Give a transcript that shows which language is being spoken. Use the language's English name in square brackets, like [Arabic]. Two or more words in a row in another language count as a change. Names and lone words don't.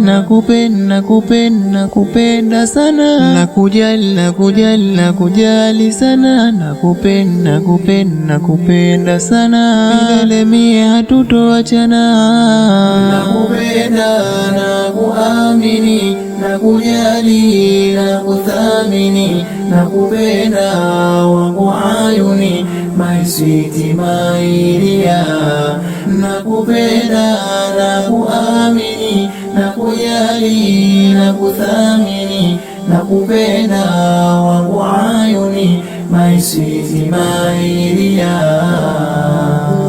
[Swahili] Nakupenda, nakupenda, nakupenda sana, nakujali, nakujali, nakujali sana, nakupenda, nakupenda, nakupenda sana, milele mie hatutoachana. Nakupenda, nakuamini, nakujali, nakuthamini, nakupenda wangu ayuni, [English] my sweet, my dear. [Swahili] Nakupenda, nakuamini, nakujali, nakuthamini, nakupenda wangu ayuni, [English] my sweet, my dear.